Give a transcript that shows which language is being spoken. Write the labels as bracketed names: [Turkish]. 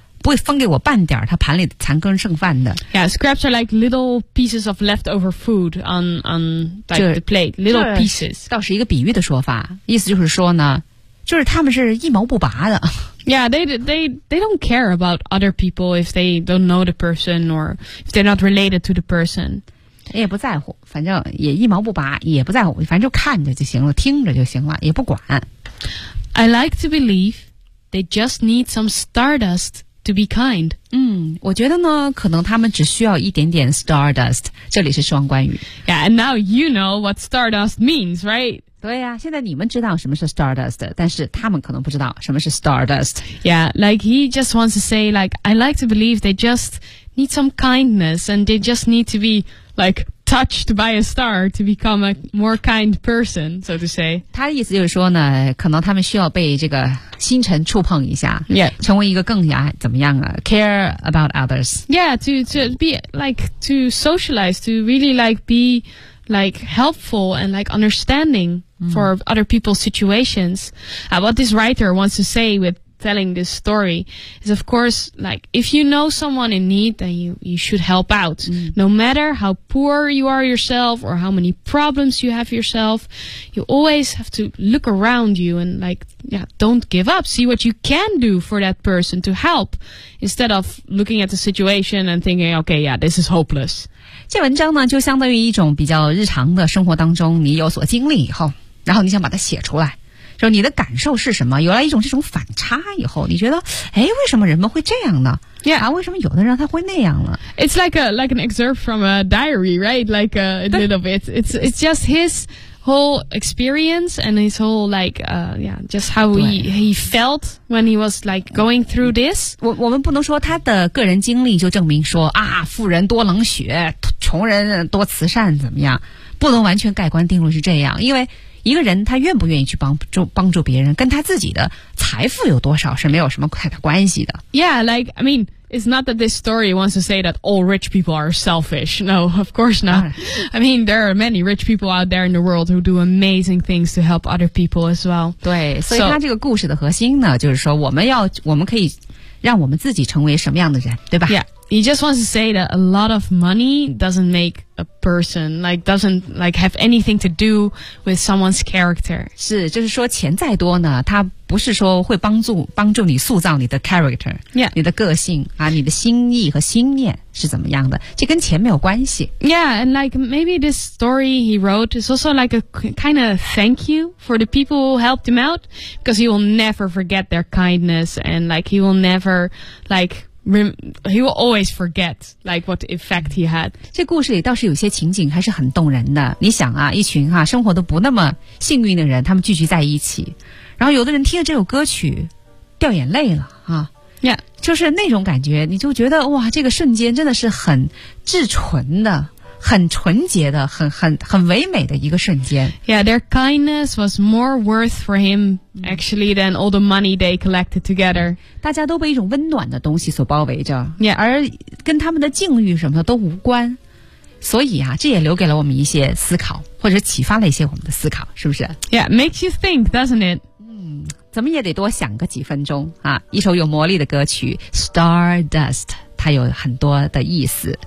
[Chinese] 不会分给我半点他盘里残羹剩饭的。 [English] Yeah, scraps are like little pieces of leftover food on like the plate. Little pieces. [Chinese] 倒是一个比喻的说法，意思就是说呢，就是他们是一毛不拔的。 [English] Yeah, they don't care about other people if they don't know the person or if they're not related to the person. [Chinese] 也不在乎，反正也一毛不拔，也不在乎，反正就看着就行了，听着就行了，也不管。 [English] I like to believe they just need some stardust. To be kind. [Chinese] 我觉得呢可能他们只需要一点点 stardust. 这里是双关语。 [English] Yeah, and now you know what stardust means, right? [Chinese] 对呀、啊、现在你们知道什么是 stardust, 但是他们可能不知道什么是 stardust. [English] Yeah, like he just wants to say, like, I like to believe they just need some kindness and they just need to be, like, touched by a star to become a more kind person, so to say. [Chinese] 他的意思就是说呢可能他们需要被这个星辰触碰一下、 [English] yeah. [Chinese] 成为一个更加怎么样啊 [English] care about others. Yeah, to be like, to socialize, to really like be like helpful and like understanding for other people's situations. What this writer wants to say with telling this story is of course like, if you know someone in need, then you should help out. No matter how poor you are yourself or how many problems you have yourself, you always have to look around you and like,Yeah, don't give up. See what you can do for that person to help instead of looking at the situation and thinking, okay, yeah, this is hopeless. [Chinese] 这文章呢就相当于一种比较日常的生活当中你有所经历以后然后你想把它写出来就你的感受是什么有了一种这种反差以后你觉得哎，为什么人们会这样呢 [English] Yeah. [Chinese] 啊，为什么有的人他会那样呢 [English] It's like an excerpt from a diary, right? Like a little bit. It's just his... whole experience and his whole like, yeah, just how he felt when he was like going through this. [Chinese] 我们不能说他的个人经历就证明说啊，富人多冷血，穷人多慈善怎么样？不能完全盖棺定论是这样，因为一个人他愿不愿意去帮助别人，跟他自己的财富有多少是没有什么太大关系的。 [English] Yeah, like, I mean,It's not that this story wants to say that all rich people are selfish. No, of course not. I mean, there are many rich people out there in the world who do amazing things to help other people as well. [Chinese] 对，所以他这个故事的核心呢，就是说我们可以让我们自己成为什么样的人，对吧 [English] ？Yeah, he just wants to say that a lot of money doesn't make a person like doesn't like have anything to do with someone's character. [Chinese] 是，就是说钱再多呢，他不是说会帮助你塑造你的 character， [English] yeah， [Chinese] 你的个性啊，你的心意和心念是怎么样的，这跟钱没有关系。 [English] Yeah, and like maybe this story he wrote is also like a kind of thank you for the people who helped him out because he will never forget their kindness and like he will never like. He will always forget like what effect he had. [Chinese] 这故事里倒是有些情景还是很动人的。你想啊，一群啊生活都不那么幸运的人，他们聚集在一起，然后有的人听了这首歌曲，掉眼泪了啊。 [English] Yeah, [Chinese] 就是那种感觉，你就觉得哇，这个瞬间真的是很至纯的，很纯洁的很唯美的一个瞬间。 [English] Yeah, their kindness was more worth for him actually than all the money they collected together. [Chinese] 大家都被一种温暖的东西所包围着。 [English] Yeah. [Chinese] 而跟他们的境遇什么的都无关。所以啊，这也留给了我们一些思考，或者启发了一些我们的思考，是不是？ [English] Yeah, makes you think, doesn't it? [Chinese] 怎么也得多想个几分钟啊！一首有魔力的歌曲 Stardust， 它有很多的意思。